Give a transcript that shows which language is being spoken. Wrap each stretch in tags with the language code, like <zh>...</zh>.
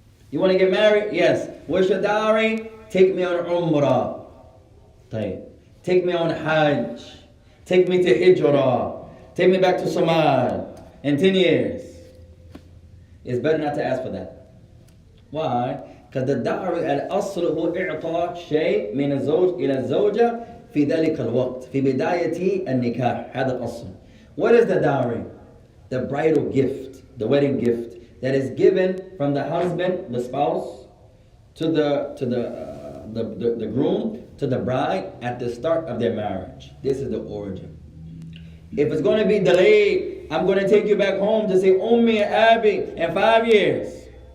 <en>You want to get married? Yes. What's your dowry? Take me on Umrah. Take me on Hajj. Take me to Hijrah. Take me back to Somal in 10 years. It's better not to ask for that. Why? Because the dowry</en> <ar>al-asl هو إعطاء شيء من الزوج إلى الزوجة في ذلك الوقت في بداية النكاح. هذا الأصل.</ar> <en>What is the dowry? The bridal gift, the wedding gift that is given from the husband, the spouse, to the groom, to the bride at the start of their marriage. This is the origin. If it's going to be delayed, I'm going to take you back home to see Ummi and Abi in 5 years.</en>